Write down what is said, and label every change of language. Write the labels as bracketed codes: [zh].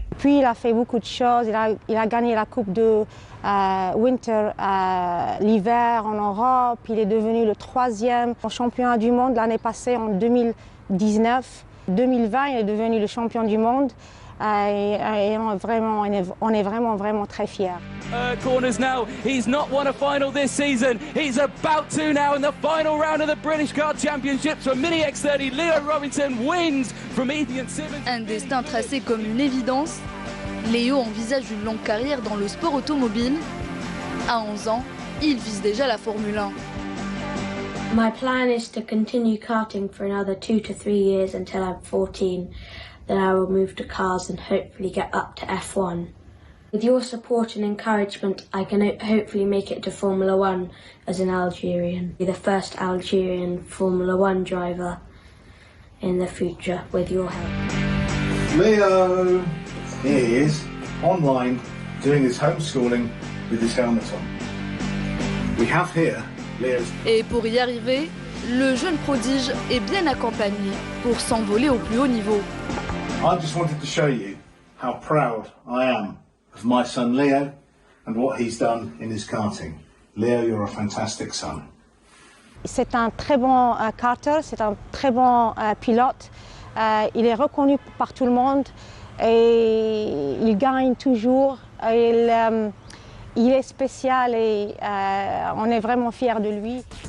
[fr] Puis il a fait beaucoup de choses. Il a gagné la coupe de Winter l'hiver en Europe. Il est devenu le 3e champion du monde l'année passée en 2019. 2020, il est devenu le champion du monde. Et on est vraiment très fiers. [en] Corners now. He's not won a final this season. He's about to now in the final round of the British Kart Championships for Mini X30. Leo Robinson wins from Ethan Simmons. [fr] Un destin tracé comme une évidence. Léo envisage une longue carrière dans le sport automobile. À 11 ans, il vise déjà la Formule 1. [en] My plan is to continue karting for another 2 to 3 years until I'm 14. Then I will move to cars and hopefully get up to F1. With your support and encouragement, I can hopefully make it to Formula 1 as an Algerian. Be the first Algerian Formula 1 driver in the future with your help. Leo, here he is, online, doing his homeschooling with his helmet on. We have here Leo's... [fr] Et pour y arriver, le jeune prodige est bien accompagné pour s'envoler au plus haut niveau. [en] I just wanted to show you how proud I am of my son Leo and what he's done in his karting. Leo, you're a fantastic son. [fr] C'est un très bon karter, c'est un très bon pilote. Il est reconnu par tout le monde et il gagne toujours. Il est spécial et on est vraiment fiers de lui.